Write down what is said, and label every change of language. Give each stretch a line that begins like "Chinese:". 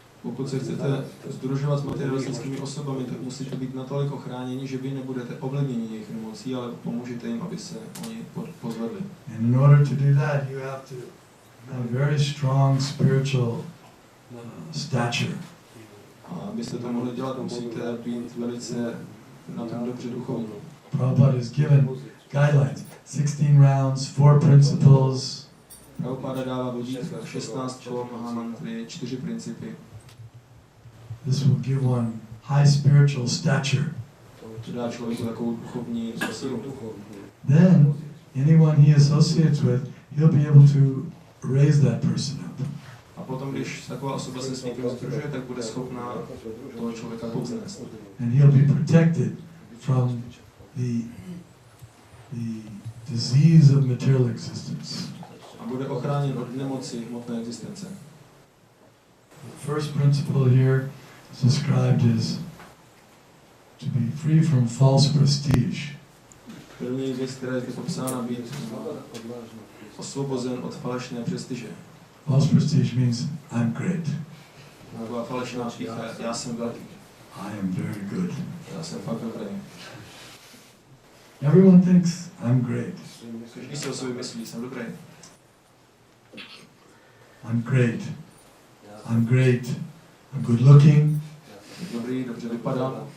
Czech: Pokud se chcete združovat s materialistickými osobami, tak musíte být natolik ochráněni, že vy nebudete ovlivněni jejich nemocí, ale pomůžete jim, aby se oni pozvedli.
English: And in order to do that, you have to have very strong spiritual stature.
Czech: A abyste to mohli dělat, musíte být velice na tom dobře duchovní.
English: Prabhupada has given guidelines, 16 rounds, 4 principles.
Czech: Prabhupada dává vodítka, 16 kol Mahamantry, 4 principy.
English: This will give one high spiritual stature.
Czech: To dá člověku takovou duchovní sílu.
English: Then, anyone he associates with, he'll be able to raise that person up.
Czech: A potom, když taková osoba se s někým združuje, tak bude schopná toho člověka povznést.
English: And he'll be protected from the disease of material existence.
Czech: A bude ochráněn od nemoci hmotné existence.
English: The first principle here is described as to be free from false prestige.
Czech: První věc, která je popsána, být osvobozen od falešné prestiže.
English: False prestige means I'm great.
Czech: Taková falešná pýcha, já jsem velký.
English: I am very good.
Czech: Já jsem fakt dobrý.
English: Everyone thinks I'm great.
Czech: Každý si o sobě myslí, jsem dobrý.
English: I'm great. I'm great. I'm good looking.
Czech: Jsem dobrý, dobře vypadám.